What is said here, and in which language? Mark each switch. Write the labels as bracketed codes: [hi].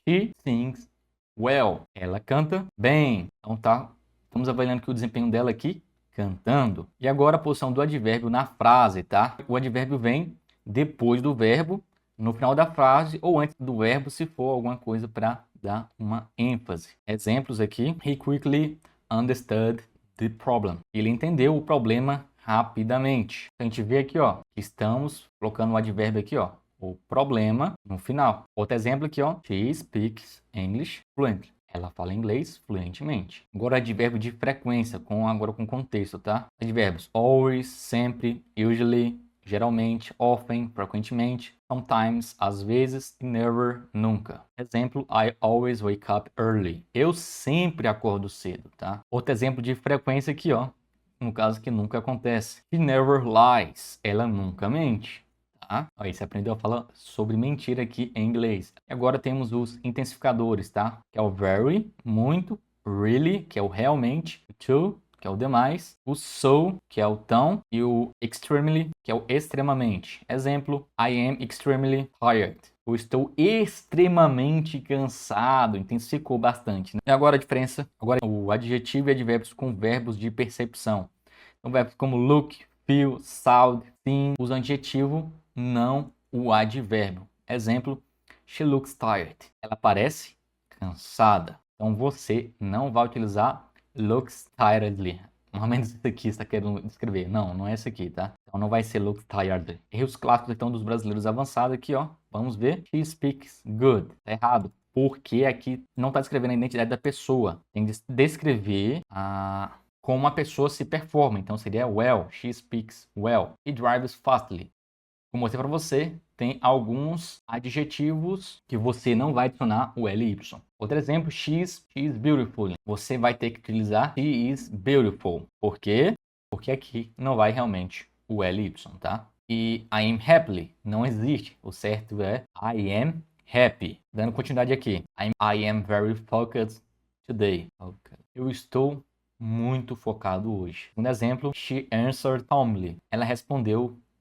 [en] She sings well. [pt] Ela canta bem. Então, estamos avaliando que o desempenho dela aqui, cantando. E agora a posição do advérbio na frase, tá? O advérbio vem depois do verbo, no final da frase ou antes do verbo, se for alguma coisa para dar uma ênfase. Exemplos aqui. [en] He quickly understood the problem. [pt] Ele entendeu o problema rapidamente. A gente vê aqui, ó, que estamos colocando o advérbio aqui, ó, o problema no final. Outro exemplo aqui, ó, [en] she speaks English fluently. [pt] Ela fala inglês fluentemente. Agora advérbio de frequência, agora com contexto, tá? Advérbios always, sempre, usually, geralmente, often, frequentemente, sometimes, às vezes, e never, nunca. [en] Exemplo, I always wake up early. [pt] Eu sempre acordo cedo, tá? Outro exemplo de frequência aqui, ó, no caso que nunca acontece. [en] She never lies. [pt] Ela nunca mente. Tá? Aí você aprendeu a falar sobre mentira aqui em inglês. Agora temos os intensificadores, tá? Que é o very, muito, really, que é o realmente, o to, que é o demais, o so, que é o tão, e o extremely, que é o extremamente. [en] Exemplo, I am extremely tired. [pt] Eu estou extremamente cansado, intensificou bastante. Né? E agora a diferença, agora o adjetivo e advérbios com verbos de percepção. Então verbos como look, feel, sound, think, usa adjetivo, não o advérbio. [en] Exemplo, she looks tired. [pt] Ela parece cansada. Então você não vai utilizar looks tiredly. Normalmente esse aqui está querendo escrever. Não, não é esse aqui, tá? Então não vai ser looks tired. Erros clássicos então dos brasileiros avançados aqui, ó. Vamos ver. [en] She speaks good. [pt] Tá errado. Porque aqui não está descrevendo a identidade da pessoa. Tem que descrever como a pessoa se performa. Então seria well. [en] She speaks well. He drives fastly. [pt] Como eu mostrei para você, tem alguns adjetivos que você não vai adicionar o ly. [en] Outro exemplo, she is beautiful. [pt] Você vai ter que utilizar [en] she is beautiful. [pt] Por quê? Porque aqui não vai realmente o ly, tá? E [en] I am happily [pt] não existe. O certo é [en] I am happy. [pt] Dando continuidade aqui. [en] I am very focused today. [pt] Eu estou muito focado hoje. Um exemplo, [en] she answered calmly. [pt] Ela respondeu